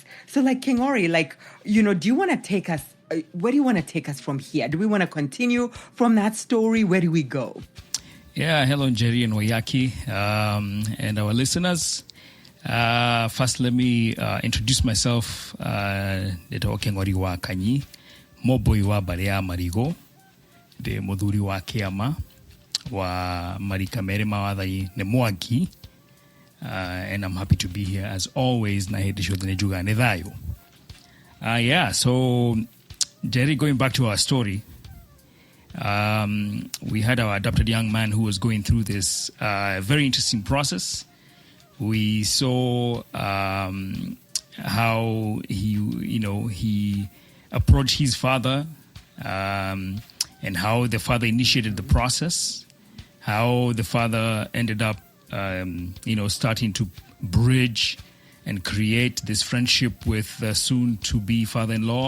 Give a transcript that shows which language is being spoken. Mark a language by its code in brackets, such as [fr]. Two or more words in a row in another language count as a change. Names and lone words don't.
[en] So Kingori, do you want to take us, where do you want to take us from here? Do we want to continue from that story? Where do we go? Yeah, hello, Jerry and Wayaki, and our listeners. First, let me introduce myself. [ki] Ndĩtagwo Kingori Wakanyi, mũmbũi wa mbarĩ ya Marigo, ndĩ mũthuri wa kĩama wa marika merĩ ma wathani nĩ Mwangi, [en] and I'm happy to be here as always. [ki] Na hĩndĩ ciothe nĩ njugaga nĩ thayũ. [en] Yeah, so Jerry, going back to our story, we had our adopted young man who was going through this very interesting process. We saw how he approached his father, and how the father initiated the process, how the father ended up, starting to bridge and create this friendship with the soon-to-be father-in-law.